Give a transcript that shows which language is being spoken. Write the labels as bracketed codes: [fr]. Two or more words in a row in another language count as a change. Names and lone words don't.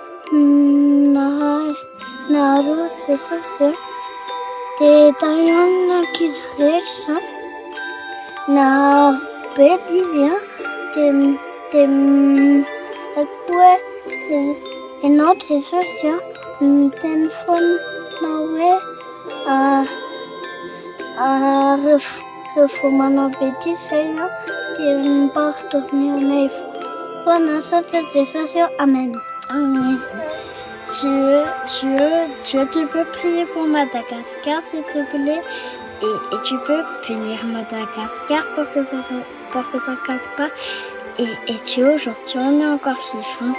[mg] naharoa Jesosy dia taio amin'ny ankizy rehetra na bedy izy dia hoe ianao Jesosy miteny foana hoe rehefa manao bedy izay dia mipardonne anay foana satra Jesosy. Amen. Amen. [fr] Dieu, tu peux prier pour Madagascar, s'il te plaît, et tu peux punir Madagascar pour que ça casse pas. Et Dieu, aujourd'hui, on est encore vivants.